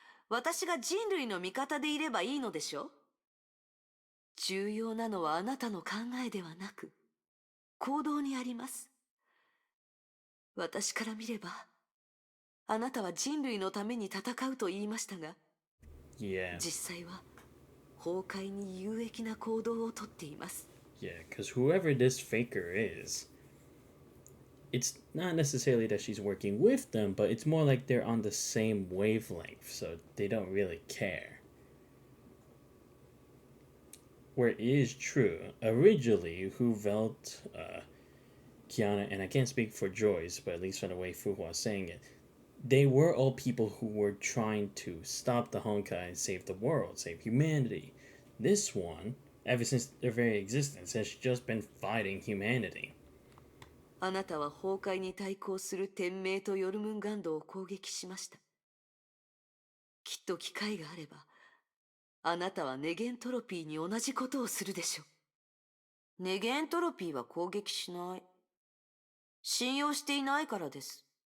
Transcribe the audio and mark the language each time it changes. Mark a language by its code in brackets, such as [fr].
[ja] 私が人類の味方でいればいいのでしょ？重要なのはあなたの考えではなく行動にあります。私から見ればあなたは人類のために戦うと言いましたが、 [en] Yeah. [ja] 実際は崩壊に有益な行動をとっています。 [en] Yeah, because whoever this faker is, it's not necessarily that she's working with them, but it's more like they're on the same wavelength, so they don't really care. Where it is true, originally, who felt Kiana, and I can't speak for Joyce, but at least from the way Fuhua is saying it, they were all people who were trying to stop the Honkai and save the world, save humanity. This one, ever since their very existence, has just been fighting humanity. [ja] あなたは崩壊に対抗する天命とヨルムンガンドを攻撃しました。きっと機会があれば、あなたはネゲントロピーに同じことをするでしょう。ネゲントロピーは攻撃しない。信用していないからです。